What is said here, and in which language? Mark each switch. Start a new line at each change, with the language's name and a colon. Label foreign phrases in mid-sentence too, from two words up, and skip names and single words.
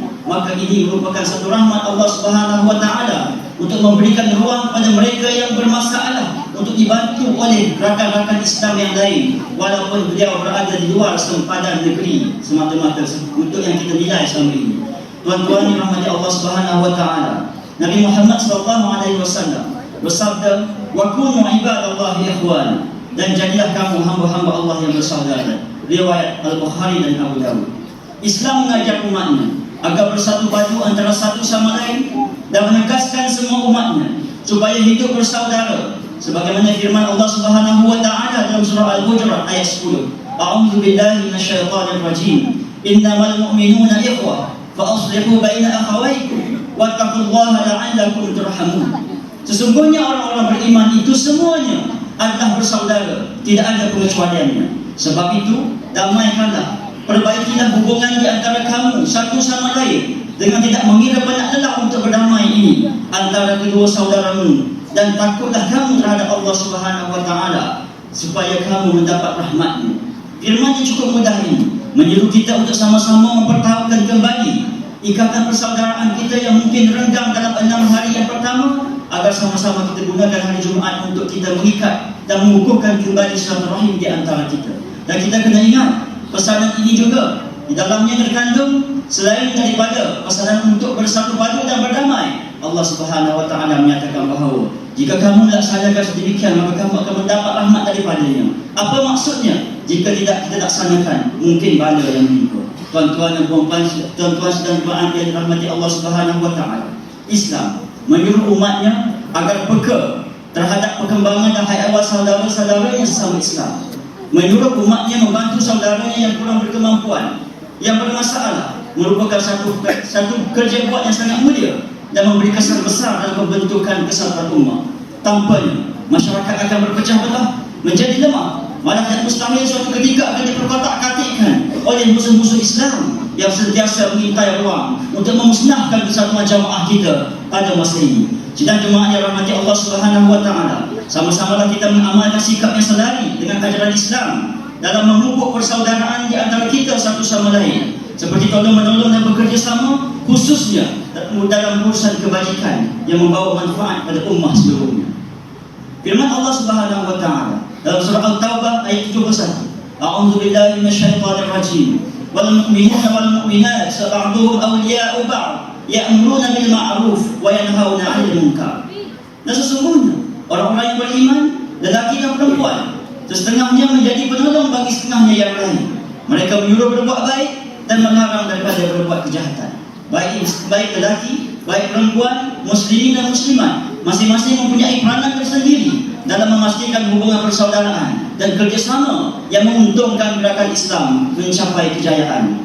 Malay: Maka ini merupakan satu rahmat
Arabic: الله سبحانه وتعالى
Malay: untuk memberikan ruang kepada mereka yang bermasalah untuk dibantu oleh rakan-rakan Islam yang lain, walaupun beliau berada di luar sempadan negeri semata-mata untuk yang kita nilai selama ini. Tuan-tuan yang rahmati
Arabic: الله سبحانه وتعالى,
Malay: Nabi Muhammad
Arabic: صلى الله عليه وسلم
Malay: bersabda,
Arabic: "وكونوا عباد الله إخوانا,"
Malay: dan jadilah kamu hamba-hamba Allah yang bersaudara. Riwayat Al-Bukhari dan Abu Dawud. Islam mengajak umatnya agar bersatu padu antara satu sama lain dan menegaskan semua umatnya supaya hidup bersaudara, sebagaimana firman
Arabic: الله سبحانه وتعالى
Malay: dalam surah Al-Hujurat ayat 10.
Arabic: أعوذ بالله من الشيطان الرجيم. إنما المؤمنون إخوة فأصلحوا بين أخويكم واتقوا الله لعلكم ترحمون.
Malay: Sesungguhnya orang-orang beriman itu semuanya adalah bersaudara, tidak ada pengecualiannya. Sebab itu, damaikanlah, perbaikilah hubungan di antara kamu satu sama lain dengan tidak mengira banyak lelah untuk berdamai ini antara kedua saudaramu, dan takutlah kamu terhadap
Arabic: الله سبحانه وتعالى
Malay: supaya kamu mendapat rahmat-Nya. Firman yang cukup mudah ini menyuruh kita untuk sama-sama mempertahankan kembali ikatan persaudaraan kita yang mungkin renggang dalam 6 hari yang pertama, agar sama-sama kita gunakan hari Jumaat untuk kita mengikat dan mengukuhkan kembali silaturahim di antara kita. Dan kita kena ingat, pesanan ini juga di dalamnya terkandung selain daripada pesanan untuk bersatu padu dan berdamai,
Arabic: الله سبحانه وتعالى
Malay: menyatakan bahawa jika kamu laksanakan sedemikian, maka kamu akan mendapat rahmat daripadanya. Apa maksudnya? Jika tidak kita laksanakan, mungkin bala yang menimpa. Tuan-tuan dan puan-puan, tuan-tuan sedang doa yang dirahmati
Arabic: الله سبحانه وتعالى.
Malay: Islam menyuruh umatnya agar peka terhadap perkembangan dan hayat saudara-saudaranya sesama Islam. Menyuruh umatnya membantu saudaranya yang kurang berkemampuan, yang bermasalah, merupakan satu kerja buat yang sangat mulia dan memberi kesan besar dalam pembentukan kesatuan umat. Tanpanya, masyarakat akan berpecah belah, menjadi lemah. Malah yang mustahil suatu ketika akan diperkotak-katikkan oleh musuh-musuh Islam yang sentiasa mengintai ruang untuk memusnahkan kesatuan jamaah kita pada masa ini. Sidang jemaah yang rahmati
Arabic: الله سبحانه وتعالى,
Malay: sama-samalah kita mengamalkan sikap yang selari dengan ajaran Islam dalam memupuk persaudaraan di antara kita satu sama lain, seperti tolong-menolong dan bekerja sama, khususnya dalam urusan kebajikan yang membawa manfaat pada ummah seluruhnya. Firman
Arabic: الله سبحانه وتعالى
Malay: dalam surah At-Taubah ayat 71,
Arabic: أعوذ بالله من الشيطان الرجيم. والمؤمنون والمؤمنات بعضهم أولياء بعض يأمرون بالمعروف وينهون عن المنكر.
Malay: Dan sesungguhnya orang-orang yang beriman, lelaki dan perempuan, setengahnya menjadi penolong bagi setengahnya yang lain. Mereka menyuruh berbuat baik dan melarang daripada berbuat kejahatan. Baik lelaki, baik perempuan, muslimin dan muslimat, masing-masing mempunyai peranan tersendiri dalam memastikan hubungan persaudaraan dan kerjasama yang menguntungkan gerakan Islam mencapai kejayaan.